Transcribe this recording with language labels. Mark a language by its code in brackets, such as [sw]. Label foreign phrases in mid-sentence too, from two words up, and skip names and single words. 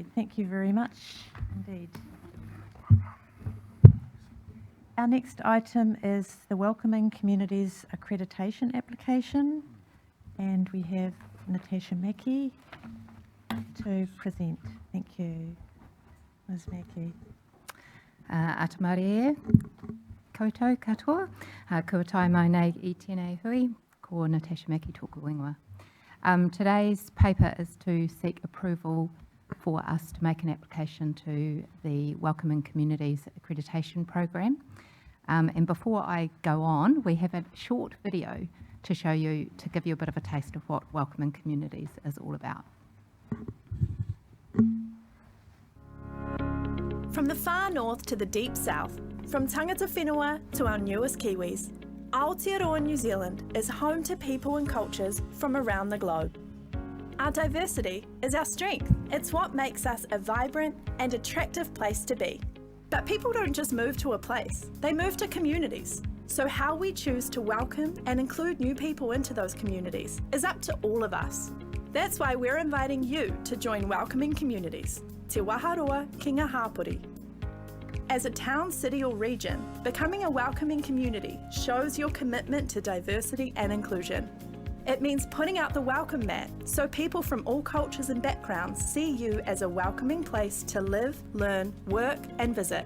[en] Thank you very much indeed. Our next item is the Welcoming Communities Accreditation application, and we have Natasha Mackey to present. Thank you, Ms. Mackey. [mi] Atamarie, koutou katoa, kua tai mai nei I tēnei hui, Ko Natasha Maki tōku ingoa. [en] Today's paper is to seek approval for us to make an application to the Welcoming Communities Accreditation Program. And before I go on, we have a short video to show you, to give you a bit of a taste of what Welcoming Communities is all about. From the far north to the deep south, from [mi] tangata whenua [en] to our newest Kiwis, Aotearoa New Zealand is home to people and cultures from around the globe. Our diversity is our strength. It's what makes us a vibrant and attractive place to be. But people don't just move to a place, they move to communities. So how we choose to welcome and include new people into those communities is up to all of us. That's why we're inviting you to join Welcoming Communities, [mi] Te Waharoa ki ngā hapori. [en] As a town, city or region, becoming a welcoming community shows your commitment to diversity and inclusion. It means putting out the welcome mat so people from all cultures and backgrounds see you as a welcoming place to live, learn, work and visit.